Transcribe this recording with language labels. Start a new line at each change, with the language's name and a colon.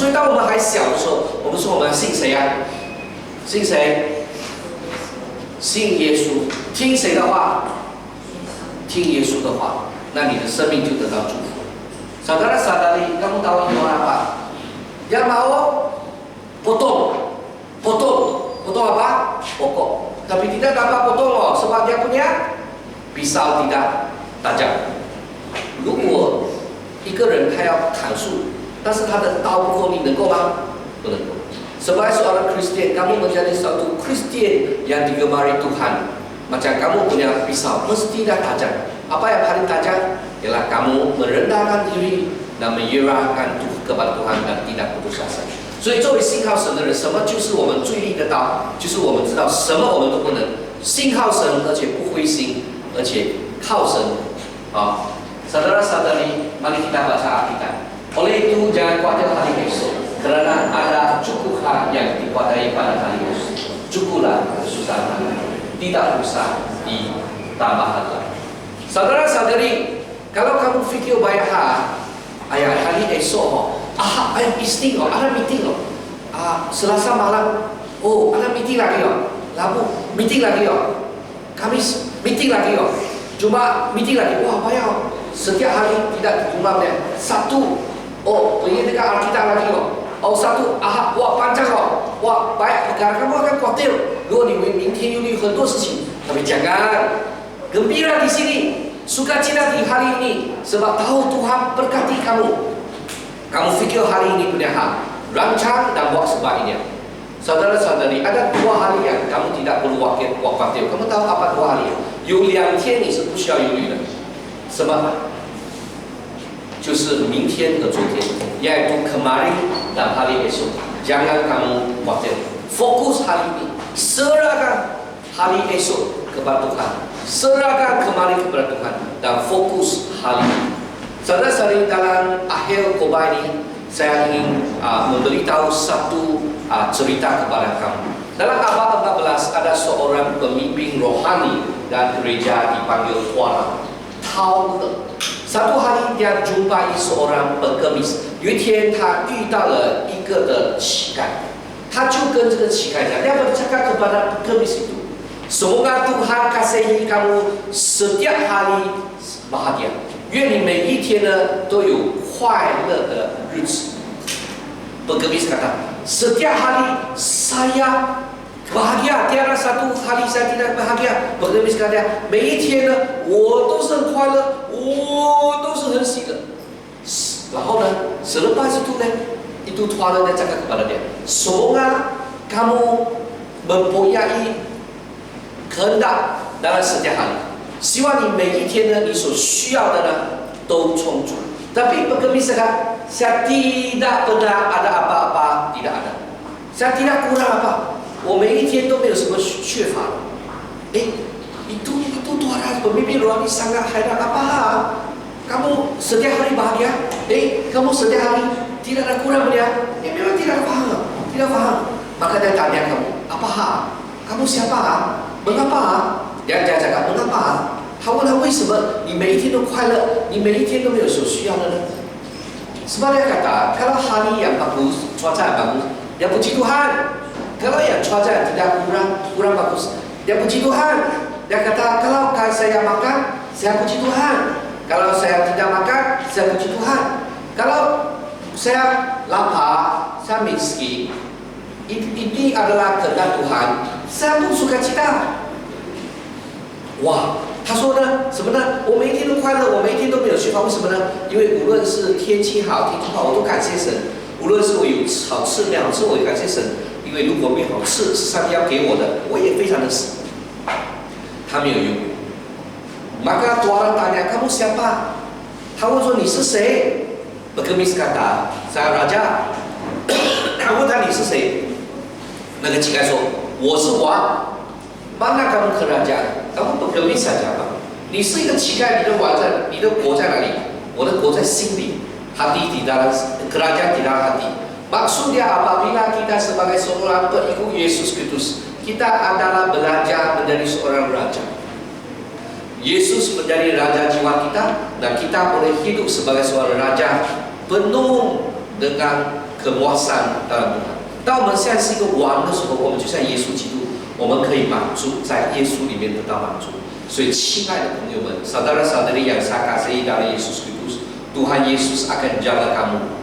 Chinese: 所以当我们还小的时候，我们说我们信谁啊？信谁？信耶稣。听谁的话？听耶稣的话，那你的生命就得到祝福。
Malay: Saudara-saudari, kamu tahu itu apa? Dia mau potong apa? Pokok. Tapi tidak dapat potong sebab dia punya pisau tidak tajam.
Chinese: 如果一个人他要砍树，但是他的刀不够力，能够吗？不能够。
Malay: Sebagai seorang Kristen, kamu menjadi satu Kristen yang digemari Tuhan. Macam kamu punya pisau, mestilah tajam. Apa yang paling tajam? Ialah kamu merendahkan diri dan menyerahkan kepada Tuhan dan tidak putus asa.
Chinese: 所以作为信靠神的人，什么就是我们最力的道？就是我们知道什么我们都不能，信靠神，而且不灰心，而且靠神。
Malay: Saudara-saudari, mari kita baca Alkitab. Oleh itu jangan khawatir hari esok, karena ada cukup hal yang dikuasai pada hari esok. Cukuplah kesusahan, tidak usah ditambahkan lagi. Saudara-saudari, kalau kamu fikir banyak hal, hari esok, ada meeting, Selasa malam, ada meeting lagi, Rabu meeting lagi, Kamis meeting lagi, Jumat meeting lagi. Wah, banyak. Setiap hari tidak dijumpa. Sabtu, pergi dekat Alkitab lagi. 哦，satu Ahad, wah panjang oh, wah baik perkara kamu akan khawatir. Lu
Chinese: 明天有很多事情，
Malay: tapi jangan gembira di sini, sukacita di hari ini, sebab tahu Tuhan berkati kamu. Kamu fikir hari ini punya hal, rancang dan buat sebaiknya. Saudara-saudari, ada 2 hari yang kamu tidak perlu khawatir. Kamu tahu apa 2 hari?
Chinese: 有2天你是不需要忧虑的，什么？就是明天和昨天，
Malay: yaitu kemarin dan hari esok. Jangan kamu khawatir. Fokus hari ini, serahkan hari esok kepada Tuhan, serahkan kemarin kepada Tuhan, dan fokus hari ini. Saudara-saudari, dalam akhir khotbah ini saya ingin memberitahu satu cerita kepada kamu. Dalam abad 14 ada seorang pemimpin rohani dan gereja dipanggil Tuan Tao Le. Satu hari dia jumpai seorang pengemis.
Chinese: 有一天他遇到了一个的乞丐，他就跟这个乞丐讲，
Malay: dia bercakap kepada pengemis itu, semoga Tuhan kasihi kamu setiap hari bahagia.
Chinese: 愿你每一天呢都有快乐的日子。
Malay: Pengemis kata, setiap hari saya bahagia, tiada satu hari saya tidak bahagia. Pengemis kata,
Chinese: 每一天呢我都是很快乐，我都是很喜乐。然后呢
Malay: selepas itu Tuhan dia cakap kepada dia, semoga kamu mempunyai kehendak dalam setiap hari.
Chinese: 希望你每一天呢，你所需要的呢都充足。
Malay: Tapi pengemis kata, saya tidak pernah ada apa-apa, tidak ada. Saya tidak kurang apa.
Chinese: 我每一天都没有什么缺乏。
Malay: itu Tuhan pemimpin rohani sangat heran. Apa? Kamu setiap hari bahagia? Kamu setiap hari tidak ada kurang dia? Memang tidak faham, tidak faham. Maka dia tanya kamu, apa hal? Kamu siapa? Mengapa? Dia cakap, mengapa?
Chinese: 他问他为什么你每一天都快乐，你每一天都没有所需要的呢？
Malay: Sebab dia kata, kalau hari yang bagus, cuaca yang bagus, dia puji Tuhan. Kalau yang cuaca yang tidak kurang bagus, dia puji Tuhan. Dia kata, kalau saya makan, saya puji Tuhan. Kalau saya tidak makan, saya puji Tuhan. Kalau saya lapar, saya miskin, ini adalah kehendak Tuhan. Saya pun suka cita. Wah,
Chinese: 他说呢，什么呢？我每一天都快乐，我每一天都没有缺乏。为什么呢？因为无论是天气好，天气不好，我都感谢神。无论是我有好吃没好吃，我也感谢神。因为如果没好吃，是上帝要给我的，我也非常的他没有用。
Malay: Maka Tuhan tanya, kamu siapa?
Chinese: 他问说你是谁？
Malay: Pengemis kata, saya raja.
Chinese: 他问他你是谁？那个乞丐说，我是王。
Malay: Mana kamu kerajaan? Kamu pengemis saja apa?
Chinese: 你是一个乞丐，你的王在，你的国在哪里？我的国在心里，
Malay: hati di dalam kerajaan di dalam hati. Maksudnya apabila kita sebagai seorang pengikut Yesus Kristus, kita adalah belajar menjadi seorang raja. Yesus menjadi raja jiwa kita, dan kita boleh hidup sebagai seorang raja penuh dengan kepuasan dalam Tuhan.
Chinese: 当我们现在是一个王的时候，我们就像耶稣基督。我们可以满足，在耶稣里面得到满足。所以，亲爱的朋友们，
Malay: saudara-saudari yang saya kasihi dalam Yesus Kristus, Tuhan Yesus akan jaga kamu.